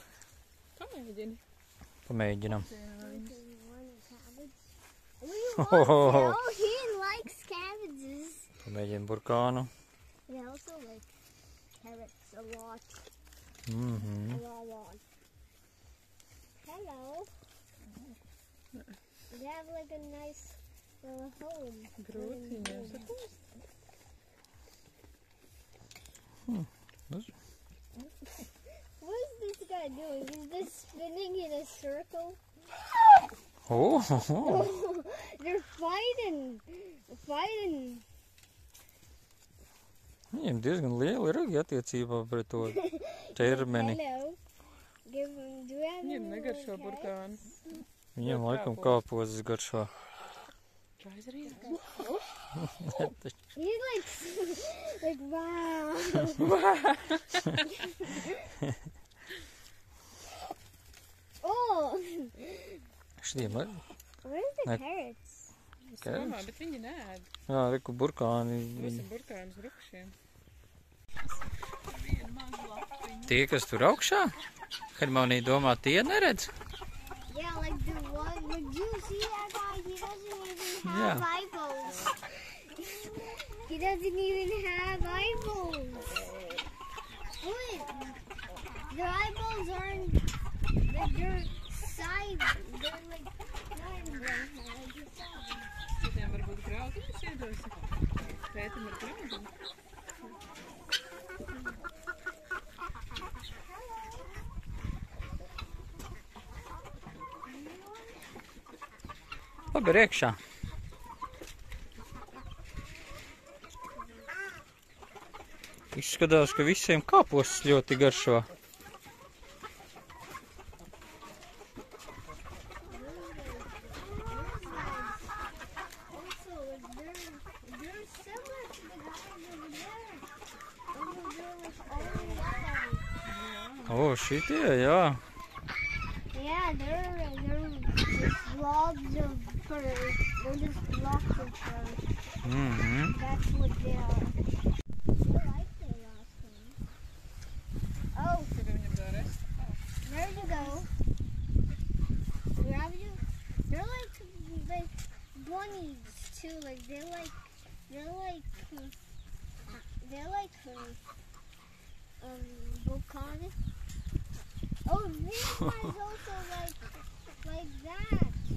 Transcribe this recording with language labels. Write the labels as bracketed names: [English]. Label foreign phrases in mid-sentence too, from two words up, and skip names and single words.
[Latvian] Pamēģini. Pamēģinam. [English] Oh, he likes cabbages. [Latvian] Pamēģinam burkānu. [English] They also like carrots a lot. Mhm. A lot. Hello. They have like a nice home. [Latvian] Grūti viņiem saprast. [English] What is this guy doing? Is this spinning in a circle? Oh. They're they're fighting. [Latvian] Viņiem diezgan liela ragi attiecībā pret to ķermeni. [English] Hello. Do we have [Latvian] Viņiem [English] any [Latvian] negaršo [English] little [Latvian] burkāni. Viņiem laikam kāpozes garšo. Tries arī. [English] He's like wow. Oh, [Latvian] Šitiem arī. [English] where's the Like- carrots? [Latvian] Es domāju, bet viņi neēd. Jā, reku burkāni. Visi burkāni uz brukšiem. Tie, kas tur augšā, Harmonija domā, tie neredz. [English] Yeah, like the one. Would you see that guy? He doesn't even have Yeah. eyeballs. He doesn't even have eyeballs. What? Their eyeballs aren't. They're side. They're like not in the side. [Latvian] Šitiem varbūt graudiņus iedos. Tētim ar graudiņu. Labi, ir iekšā. Izskatās, ka visiem kāpostas ļoti garšo. [English] Also, they're similar to the guys over there. Only they're like all yellow. [Latvian] O, šitie, jā. [English] Yeah, they're just blobs of fur. They're just blocks of fur. That's what they are. I like the last one. Oh, [Latvian] Tur viņam dārēs. [English] there you go. Grab you. They're like bunnies too. Like they're like volcanic. Oh, this one's also like that.